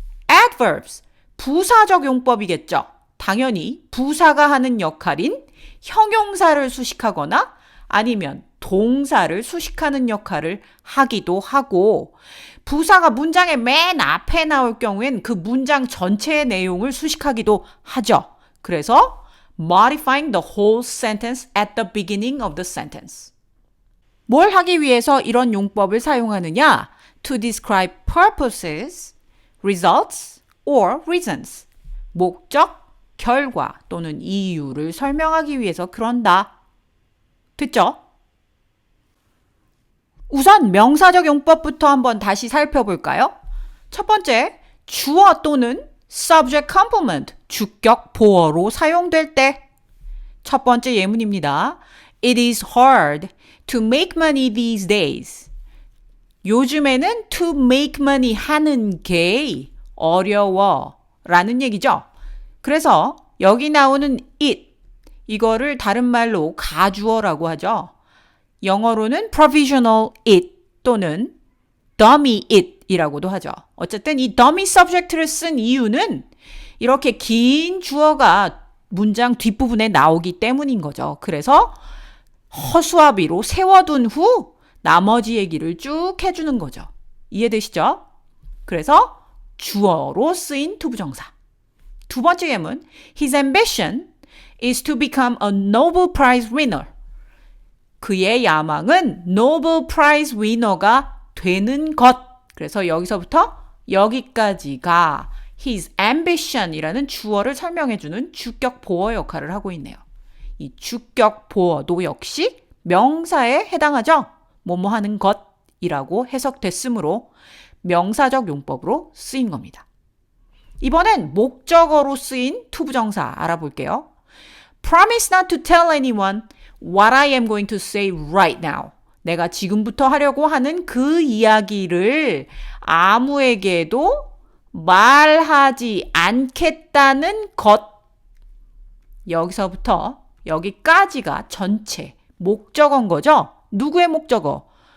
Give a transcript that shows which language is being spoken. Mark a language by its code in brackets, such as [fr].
[ko] adverbs, 부사적 용법이겠죠. 당연히 부사가 하는 역할인 형용사를 수식하거나 아니면 동사를 수식하는 역할을 하기도 하고 부사가 문장의 맨 앞에 나올 경우엔 그 문장 전체의 내용을 수식하기도 하죠. [en] 그래서 modifying the whole sentence at the beginning of the sentence. [ko] 뭘 하기 위해서 이런 용법을 사용하느냐? [en] To describe purposes, results, or reasons. [ko] 목적, 결과 또는 이유를 설명하기 위해서 그런다. 됐죠? 우선 명사적 용법부터 한번 다시 살펴볼까요? 첫 번째, 주어 또는 subject complement, 주격 보어로 사용될 때. 첫 번째 예문입니다. [en] It is hard to make money these days. [ko] 요즘에는 [en] to make money [ko] 하는 게 어려워 라는 얘기죠. 그래서 여기 나오는 it, 이거를 다른 말로 가주어라고 하죠. 영어로는 provisional it 또는 dummy it 이라고도 하죠. 어쨌든 이 dummy subject를 쓴 이유는 이렇게 긴 주어가 문장 뒷부분에 나오기 때문인 거죠. 그래서 허수아비로 세워둔 후 나머지 얘기를 쭉 해주는 거죠. 이해되시죠? 그래서 주어로 쓰인 투부정사. 두 번째 예문, [en] His ambition is to become a Nobel Prize winner. [ko] 그의 야망은 Nobel Prize winner가 되는 것. 그래서 여기서부터 여기까지가 his ambition이라는 주어를 설명해주는 주격 보어 역할을 하고 있네요. 이 주격 보어도 역시 명사에 해당하죠. 뭐뭐 하는 것이라고 해석됐으므로 명사적 용법으로 쓰인 겁니다. 이번엔 목적어로 쓰인 투부정사 알아볼게요. [en] Promise not to tell anyone what I am going to say right now. [ko] 내가 지금부터 하려고 하는 그 이야기를 아무에게도 말하지 않겠다는 것. 여기서부터 여기까지가 전체 목적어인 거죠. 누구의 목적어?